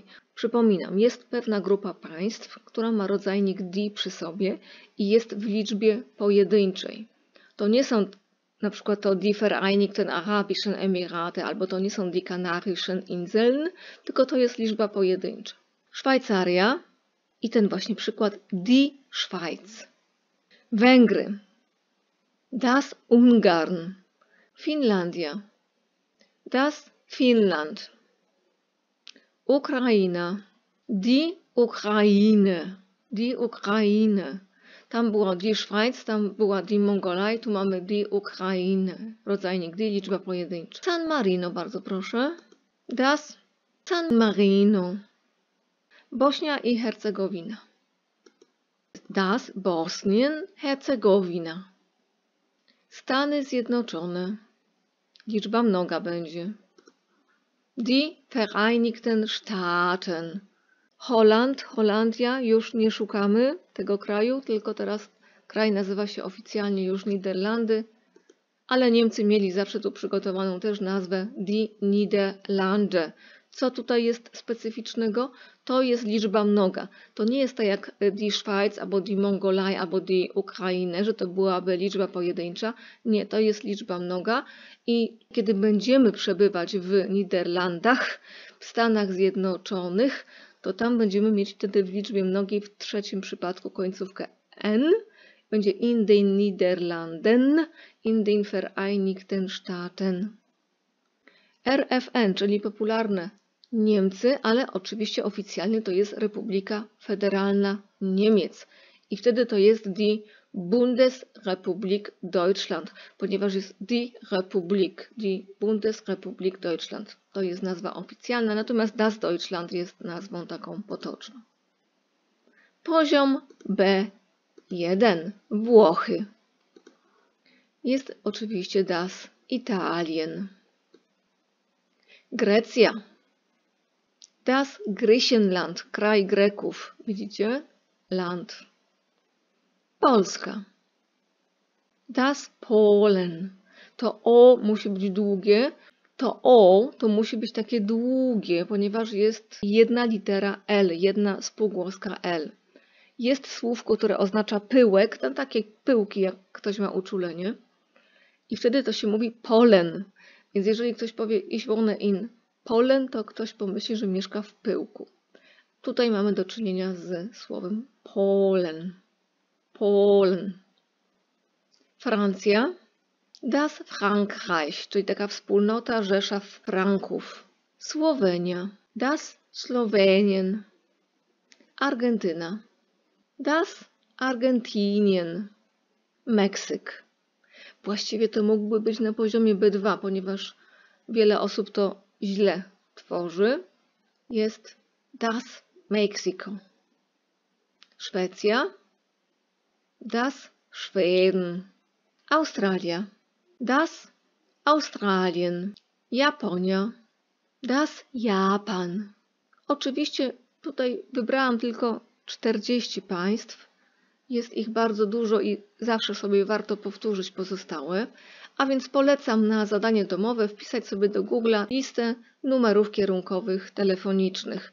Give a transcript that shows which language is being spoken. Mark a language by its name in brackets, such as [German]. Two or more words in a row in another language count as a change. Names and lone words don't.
[Polish] Przypominam, jest pewna grupa państw, która ma rodzajnik die przy sobie i jest w liczbie pojedynczej. To nie są na przykład to [German] die Vereinigten Arabischen Emirate [Polish] albo to nie są [German] die Kanarischen Inseln, [Polish] tylko to jest liczba pojedyncza. Szwajcaria i ten właśnie przykład [German] die Schweiz. Węgry, das Ungarn. Finlandia, das Finnland. Ukraina, die Ukraine. Die Ukraine. [Polish] Tam była [German] die Schweiz, [Polish] tam była [German] die Mongolei, [Polish] tu mamy [German] die Ukraine. [Polish] Rodzajnik die, liczba pojedyncza. San Marino, bardzo proszę. Das San Marino. Bośnia i Hercegowina. [German] Das Bosnien-Herzegowina. [Polish] Stany Zjednoczone. Liczba mnoga będzie. [German] Die Vereinigten Staaten. [Polish] Holland, Holandia, już nie szukamy tego kraju, tylko teraz kraj nazywa się oficjalnie już Niderlandy, ale Niemcy mieli zawsze tu przygotowaną też nazwę [German] Die Niederlande. [Polish] Co tutaj jest specyficznego? To jest liczba mnoga. To nie jest tak jak [German] die Schweiz, [Polish] albo [German] die Mongolei, [Polish] albo [German] die Ukraine, [Polish] że to byłaby liczba pojedyncza. Nie, to jest liczba mnoga i kiedy będziemy przebywać w Niderlandach, w Stanach Zjednoczonych, to tam będziemy mieć wtedy w liczbie mnogiej w trzecim przypadku końcówkę N. [German] Będzie in den Niederlanden, in den Vereinigten Staaten. [Polish] RFN, czyli popularne Niemcy, ale oczywiście oficjalnie to jest Republika Federalna Niemiec. I wtedy to jest [German] die Bundesrepublik Deutschland, [Polish] ponieważ jest [German] die Republik, die Bundesrepublik Deutschland. [Polish] To jest nazwa oficjalna, natomiast [German] das Deutschland [Polish] jest nazwą taką potoczną. Poziom B1. Włochy. Jest oczywiście [German] das Italien. Grecja. Das Griechenland, [Polish] kraj Greków. Widzicie? Land. Polska. [German] Das Polen. [Polish] To O musi być długie. To O to musi być takie długie, ponieważ jest jedna litera L, jedna spółgłoska L. Jest słówko, które oznacza pyłek, tam takie pyłki, jak ktoś ma uczulenie. I wtedy to się mówi Polen. Więc jeżeli ktoś powie [German] ich wohne in Polen, [Polish] to ktoś pomyśli, że mieszka w pyłku. Tutaj mamy do czynienia z słowem Polen. Polen. Francja. [German] Das Frankreich, [Polish] czyli taka wspólnota, rzesza Franków. Słowenia. [German] Das Slowenien. Argentyna. Das Argentinien. [Polish] Meksyk. Właściwie to mógłby być na poziomie B2, ponieważ wiele osób to źle tworzy. Jest [German] das Mexiko. [Polish] Szwecja. [German] Das Schweden. Australia. Das Australien. Japonia. Das Japan. [Polish] Oczywiście tutaj wybrałam tylko 40 państw. Jest ich bardzo dużo i zawsze sobie warto powtórzyć pozostałe. A więc polecam na zadanie domowe wpisać sobie do Google'a listę numerów kierunkowych telefonicznych.